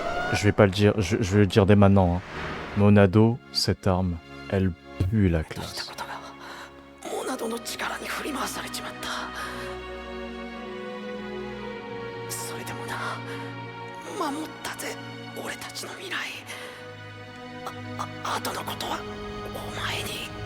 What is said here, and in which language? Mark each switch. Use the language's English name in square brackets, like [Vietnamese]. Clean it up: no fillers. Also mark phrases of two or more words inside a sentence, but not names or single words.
[French] Je vais pas le dire, je vais le dire dès maintenant. Hein. Monado, cette arme, elle pue la [Japanese] とした [French] classe. [Japanese] ことがモナドの力に振り回されちまった。それでもな、守ったぜ俺たちの未来。後のことはお前に。